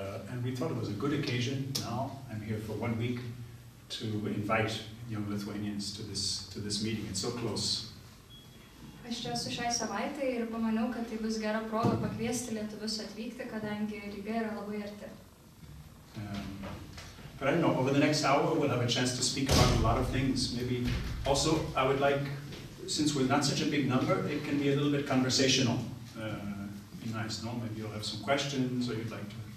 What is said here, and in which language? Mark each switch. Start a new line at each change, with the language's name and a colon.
English: And we thought it was a good occasion. Now I'm here for 1 week to invite young Lithuanians to this meeting. It's so close.
Lithuanian: Aš čia esu šiai savaitai ir pamaniau, kad tai bus gera proga pakviesti lietuvius atvykti, kadangi Ryga yra labai arti.
English: But I don't know, over the next hour we'll have a chance to speak about a lot of things. Maybe also I would like, since we're not such a big number, it can be a little bit conversational. Be nice, no? Maybe you'll have some questions or you'd like to.